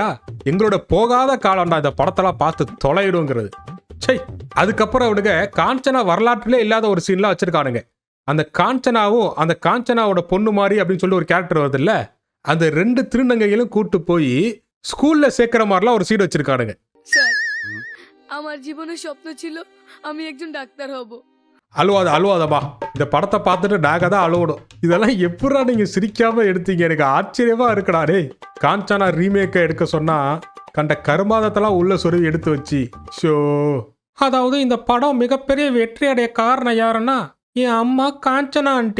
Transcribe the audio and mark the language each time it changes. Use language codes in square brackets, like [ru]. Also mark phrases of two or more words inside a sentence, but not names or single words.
[ta] எங்களோட போகாத காலம்டா இந்த படத்தெல்லாம் பார்த்து தொலையிடுங்கிறது. சை, அதுக்கப்புறம் அவனுங்க காஞ்சனா வரலாற்றிலே இல்லாத ஒரு சீன்லாம் வச்சிருக்கானுங்க. அந்த காஞ்சனாவும் அந்த காஞ்சனாவோட பொண்ணு மாதிரி அப்படின்னு சொல்லி ஒரு கேரக்டர் வருது இல்ல, அந்த 2 திருநங்கைகளும் கூட்டு போய் ஸ்கூல்ல சேர்க்கிற மாதிரிலாம் ஒரு சீன் வச்சிருக்கானுங்க. [bn] স্যার আমার জীবনের স্বপ্ন ছিল আমি একজন ডাক্তার হব. [ta] அழுவாதப்பா, இந்த படத்தை பார்த்துட்டு நாங்க தான் அழுவணும். இதெல்லாம் எப்படா நீங்க சிரிக்காம எடுத்தீங்க? எனக்கு ஆச்சரியமா இருக்குடா. டே, காஞ்சனா ரீமேக்கை எடுக்க சொன்னா கண்ட கருமாதத்தெல்லாம் உள்ள சொருவி எடுத்து வச்சு ஷோ. அதாவது இந்த படம் மிகப்பெரிய வெற்றி அடைய காரணம் யாருன்னா என் அம்மா காஞ்சனா ஆண்டி.